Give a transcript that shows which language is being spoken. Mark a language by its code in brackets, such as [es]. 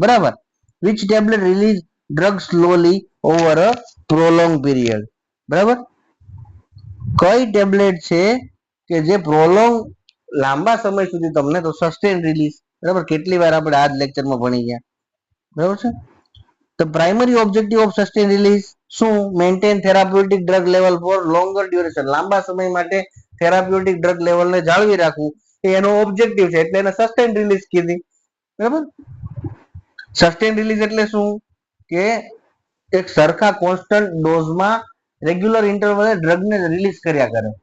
[en] બરાબર, which tablet release drug slowly over a prolonged period. [gu] બરાબર, કઈ ટેબ્લેટ છે કે જે પ્રોલોંગ લાંબા સમય સુધી તમને, તો સસ્ટેન રિલીઝ. બરાબર, કેટલી વાર આપણે આ જ લેક્ચરમાં ભણી ગયા. બરાબર છે. [en] The primary objective of sustained release શું? Maintain therapeutic drug level for longer duration. [gu] લાંબા સમય માટે થેરાપ્યુટિક ડ્રગ લેવલને જાળવી રાખવું એ એનો ઓબ્જેક્ટિવ છે, એટલે એને સસ્ટેન રિલીઝ કીધી. બરાબર, સસ્ટેન રિલીઝ એટલે શું? કે એક સરખા કોન્સ્ટન્ટ ડોઝમાં રેગ્યુલર ઇન્ટરવલે ડ્રગને રિલીઝ કર્યા કરે.